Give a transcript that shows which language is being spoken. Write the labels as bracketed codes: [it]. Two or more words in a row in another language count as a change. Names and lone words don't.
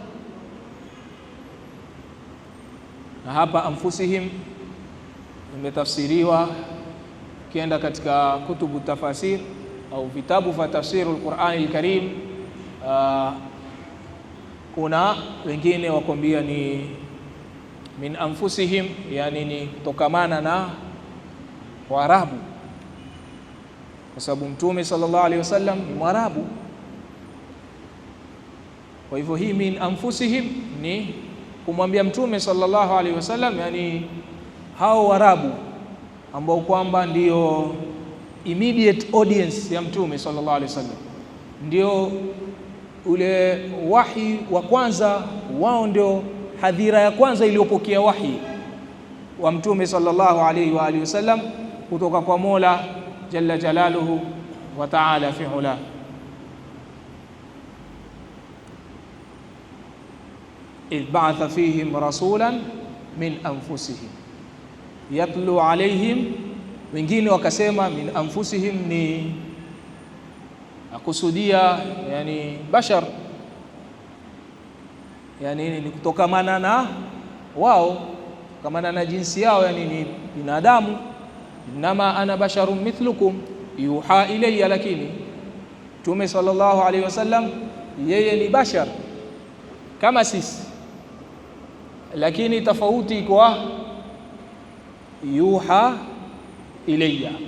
[sw] Na hapa anfusihim imetafsiriwa, kienda katika [ar] كتب تفاسير, [sw] au vitabu vya [ar] تفسير القرآن الكريم, [sw] kuna wengine wakwambia ni [ar] من أنفسهم, [sw] yani ni kutokamana na Waarabu, kwa sababu Mtume [ar] صلى الله عليه وسلم [sw] ni Mwarabu. Kwa hivyo hii [ar] من أنفسهم [sw] ni kumwambia Mtume [ar] صلى الله عليه وسلم, [sw] yani hao Waarabu ambao kwamba ndio [en] immediate audience [sw] ya Mtume [ar] صلى الله عليه وسلم, [sw] ndio ule wahi wa kwanza wao, ndio hadhira ya kwanza iliyopokea wahi wa Mtume [ar] صلى الله عليه وعلى آله وسلم [sw] kutoka kwa Mola [ar] جل جلاله وتعالى في الأولى. إذ بعث فيهم رسولا من أنفسهم يتلو عليهم. [sw] Wengine wakasema [ar] من أنفسهم [sw] ni akusudia yani bashar, yani ni kutokamana na wao, kutokamana na jinsi yao, yani ni binadamu. [ar] إنما أنا بشر مثلكم يوحى إلي, [sw] lakini Mtume [ar] صلى الله عليه وسلم [sw] yeye ni bashar kama sisi, lakini tofauti kwa [ar] يوحى إلي.